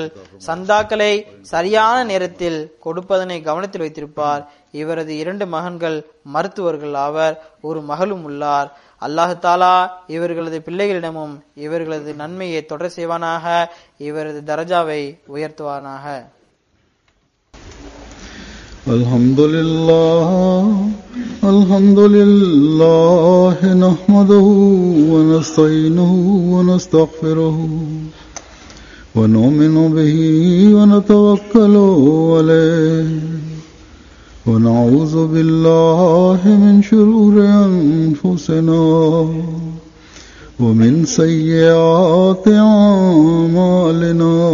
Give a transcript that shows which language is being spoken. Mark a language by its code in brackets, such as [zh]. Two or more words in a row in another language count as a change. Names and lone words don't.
[ta] சந்தாக்களை சரியான நேரத்தில் கொடுப்பதனை கவனத்தில் வைத்திருப்பார். இவரது 2 மகன்கள் மருத்துவர்கள் ஆவர். ஒரு மகளும் உள்ளார். [ar] الله تعالى [ta] இவர்களது பிள்ளைகளிடமும் இவர்களது நன்மையை தொடர செய்வானாக. இவரது தரஜாவை உயர்த்துவானாக. [ar] الحمد لله نحمده ونستعينه ونستغفره ونؤمن به ونتوكل عليه ونعوذ بالله من شرور أنفسنا ومن سيئات أعمالنا